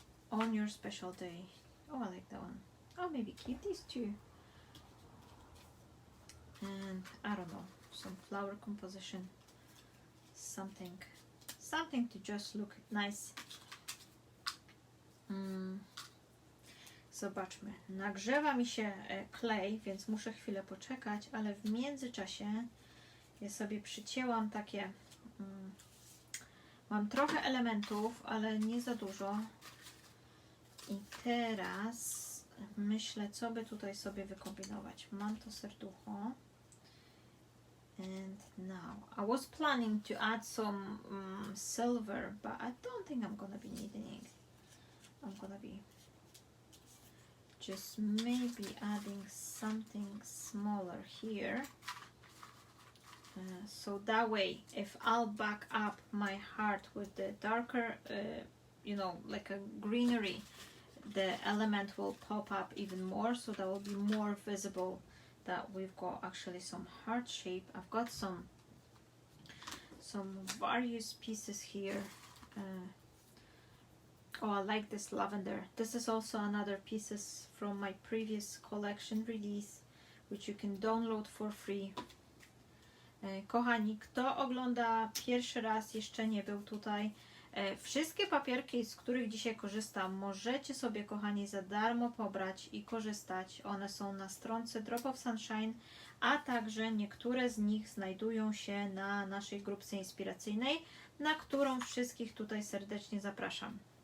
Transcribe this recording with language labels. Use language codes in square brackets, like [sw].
[en] On your special day. Oh, I like that one. Oh, maybe keep these two. And I don't know, some flower composition, something to just look nice. [pl] Zobaczmy, nagrzewa mi się klej, więc muszę chwilę poczekać, ale w międzyczasie ja sobie przycięłam takie, mam trochę elementów, ale nie za dużo. I teraz myślę, co by tutaj sobie wykombinować. Mam to serducho. [en] And now, I was planning to add some silver, but I don't think I'm gonna be needing it. I'm gonna be just maybe adding something smaller here. So that way, if I'll back up my heart with the darker, you know, like a greenery, the element will pop up even more, so that will be more visible that we've got actually some heart shape. I've got some various pieces here. Oh, I like this lavender. This is also another pieces from my previous collection release, which you can download for free. [pl] Kochani, kto ogląda pierwszy raz, jeszcze nie był tutaj, wszystkie papierki, z których dzisiaj korzystam, możecie sobie, kochani, za darmo pobrać i korzystać. One są na stronce Drop of Sunshine, a także niektóre z nich znajdują się na naszej grupce inspiracyjnej, na którą wszystkich tutaj serdecznie zapraszam.